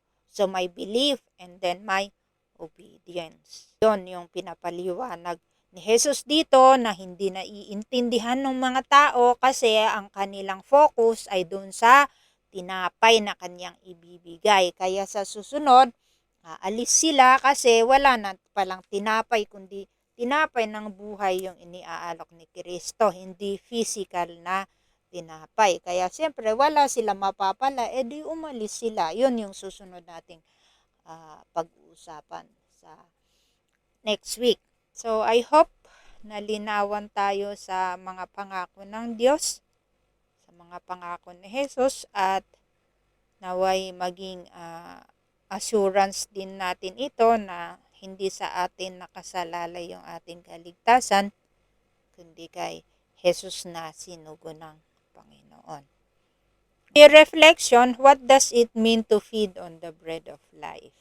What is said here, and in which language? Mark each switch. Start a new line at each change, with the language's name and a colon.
Filipino: So may belief
English: and then
Filipino: may obedience. Yun yung pinapaliwanag ni Jesus dito na hindi naiintindihan ng mga tao kasi ang kanilang focus ay doon sa tinapay na kanyang ibibigay. Kaya sa susunod, aalis sila kasi wala na palang tinapay kundi tinapay ng buhay yung iniaalok ni Kristo, hindi physical na tinapay. Kaya siyempre wala sila mapapala, edi umalis sila. Yun yung susunod nating pag-uusapan sa next week.
English: So I hope
Filipino: nalinawan tayo sa mga pangako ng Diyos, sa mga pangako ni Jesus, at naway maging assurance din natin ito na hindi sa atin nakasalalay yung ating kaligtasan, kundi kay Jesus na sinugo ng Panginoon.
English: Reflection, what does it mean to feed on the bread of life?